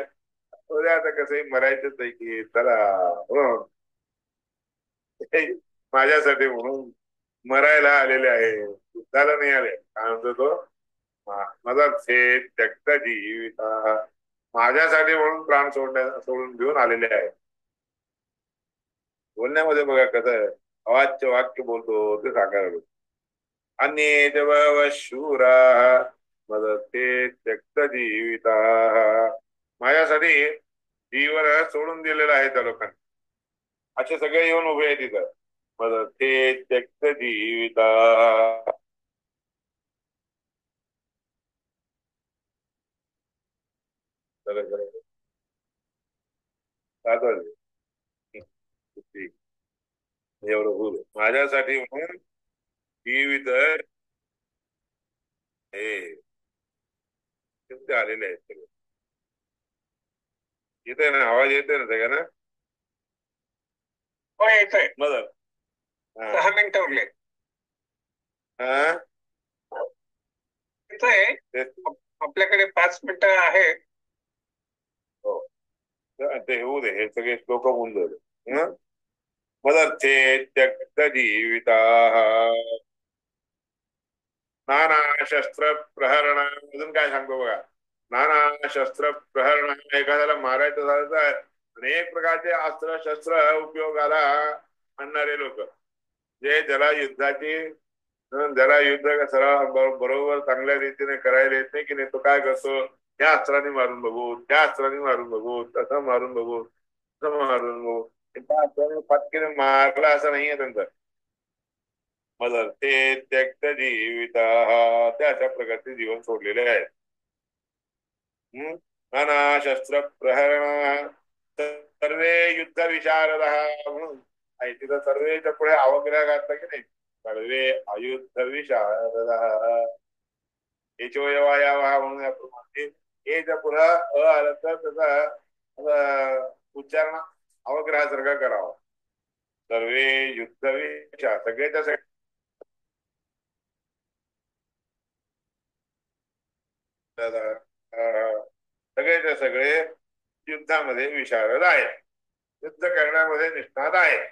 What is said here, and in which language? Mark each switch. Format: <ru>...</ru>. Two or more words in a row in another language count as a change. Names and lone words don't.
<mr>आता कसंही मरायचंच आहे की चला म्हणून माझ्यासाठी म्हणून मरायला आलेले आहे, युद्धाला नाही आले. काय म्हणतो तो, माझा</mr> <sa>त्यक्त जीवित</sa> <mr>माझ्यासाठी म्हणून प्राण सोडून घेऊन आलेले आहे. बोलण्यामध्ये बघा कसं अवाच्य वाक्य बोलतो ते साकारायला.</mr> <sa>अन्ये च बहवः शूराः मदर्थे त्यक्त जीविताः</sa> <mr>माझ्यासाठी जीवन सोडून दिलेलं आहे त्या लोकांनी. असे सगळे येऊन उभे आहेत तिथं.</mr> <sa>मदर्थे त्यक्त जीविताः</sa> <mr>एवढं बोल माझ्यासाठी म्हणून जीवित हे ते आलेले आहेत सगळे. येते ना आवाज, येते ना सगळ्यांना? हो येतोय. मदर 10 मिनिटं उरले. हा येतोय. आपल्याकडे 5 मिनिटं आहे. हो ते होऊ दे, हे सगळे श्लोक होऊन जाईल.</mr> <sa>मदर्थे त्यक्त जीविताः नाना शस्त्र प्रहरण</sa> <mr>अजून काय सांगतो बघा.</mr> <sa>नाना शस्त्र प्रहरण</sa> <mr>एखाद्याला मारायचं झालं तर अनेक प्रकारचे अस्त्र शस्त्र उपयोगाला आणणारे लोक, जे ज्याला युद्ध सराव बरोबर चांगल्या रीतीने करायला येत नाही की नाही, तो काय करतो, त्या अस्त्राने मारून बघू, त्या अस्त्राने मारून बघू, तसं मारून बघू, तसं मारून बघू. त्या अस्त्राने फटकेने मारला असं नाहीये त्यांचं.</mr> <sa>मदर्थे त्यक्त जीविताः</sa> <mr>त्या अशा प्रकारचे जीवन सोडलेले आहेत.</mr> <sa>नाना शस्त्र प्रहरण सर्वे युद्ध विशारदः</sa> <mr>म्हणून आहे तिथं. सर्वेच्या पुढे अवग्रह घातला की नाही,</mr> <sa>सर्वे अयुद्ध विशारदः एचोयवायावा</sa> <mr>म्हणून आपण म्हणते. एच्या पुढे आलं तर त्याचा उच्चारण अवग्रहासारखा करावा.</mr> <sa>सर्वे युद्ध विशार</sa> <mr>सगळेच्या सगळेच्या सगळे युद्धामध्ये विशारद आहे, युद्ध करण्यामध्ये निष्णात आहे.</mr>